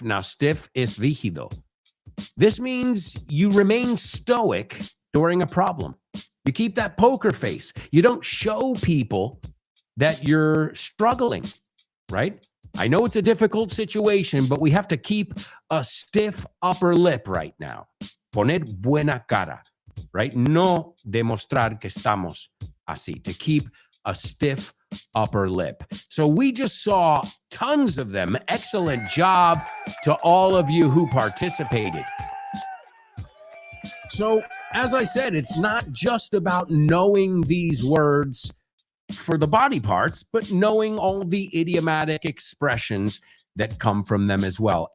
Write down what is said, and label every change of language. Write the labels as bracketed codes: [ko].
[en] Now, stiff is rígido. This means you remain stoic during a problem. You keep that poker face. You don't show people that you're struggling, right? I know it's a difficult situation, but we have to keep a stiff upper lip right now. [es] Poner buena cara, right? No demostrar que estamos así. [en] To keep a stiff upper lip. So we just saw tons of them. Excellent job to all of you who participated. So, as I said, it's not just about knowing these words for the body parts, but knowing all the idiomatic expressions that come from them as well.